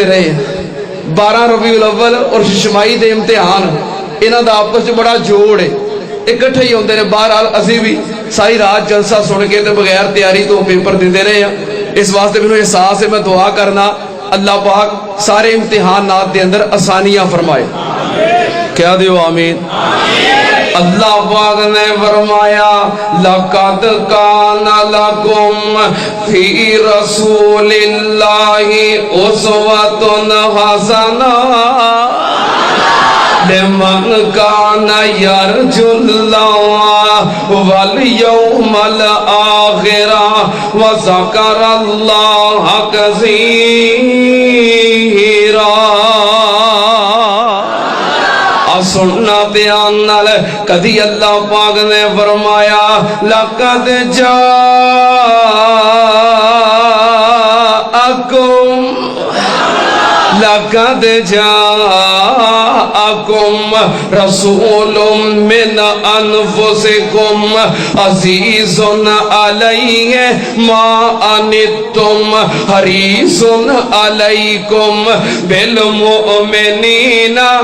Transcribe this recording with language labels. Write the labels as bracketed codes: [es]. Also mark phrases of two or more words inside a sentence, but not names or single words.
[pa] رہے ہیں 12 ربیع الاول اور ششمائی دے امتحان انہاں دا آپس وچ بڑا جوڑ ہے اکٹھے ہی ہوندے نے بہرحال اسی بھی ساری رات جلسہ سن کے تے بغیر تیاری تو پیپر دیندے رہے ہیں اس واسطے مینوں احساس ہے میں دعا کرنا اللہ پاک سارے امتحانات دے اندر آسانیاں فرمائے کیا دیو آمین اللہ پاک نے فرمایا [ar] لَقَدْ كَانَ لَكُمْ فِي رَسُولِ اللَّهِ أُسْوَةٌ حَسَنَةٌ لِمَنْ كَانَ يَرْجُو اللَّهَ وَالْيَوْمَ الْآخِرَ وَذَكَرَ اللَّهَ [pa] كَثِيرًا سننا بیان نال کدی اللہ پاک نے فرمایا لقد [ar] جاءکم رسول من انفسکم عزیز علیہ ما عنتم حریص علیکم بالمؤمنین